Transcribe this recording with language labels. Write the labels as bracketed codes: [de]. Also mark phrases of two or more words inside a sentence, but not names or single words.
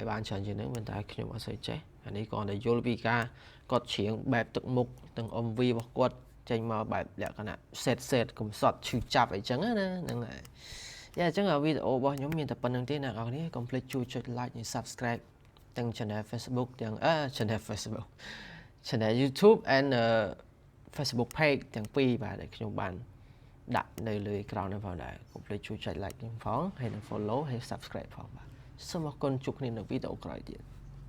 [km] បានច្រើនជាងហ្នឹងប៉ុន្តែខ្ញុំអត់សូវចេះអានេះគ្រាន់តែយល់ពីការគាត់ច្រៀងបែបទឹកមុខទាំង MV របស់គាត់ចេញមកបែបលក្ខណៈ set កំសត់ឈឺចាប់អីចឹងណាហ្នឹងហើយយ៉ាអញ្ចឹងវីដេអូរបស់ខ្ញុំមានតែប៉ុណ្្នឹងទេអ្នកនរគ្នាកុំភ្លេចជួយចុច like និង subscribe ទាំង [en] channel Facebook [km] ទាំង [en] channel Facebook channel YouTube and Facebook page [km] ទាំងពីរបាទដែលខ្ញុំបានដាក់នៅលើអេក្រង់ហ្នឹងផងដែរកុំភ្លេចជួយចុច like ខ្ញុំផងហើយនិង follow ហើយ subscribe ផងបាទសូមអរគុណជួបគ្នានៅវីដេអូក្រោយទៀត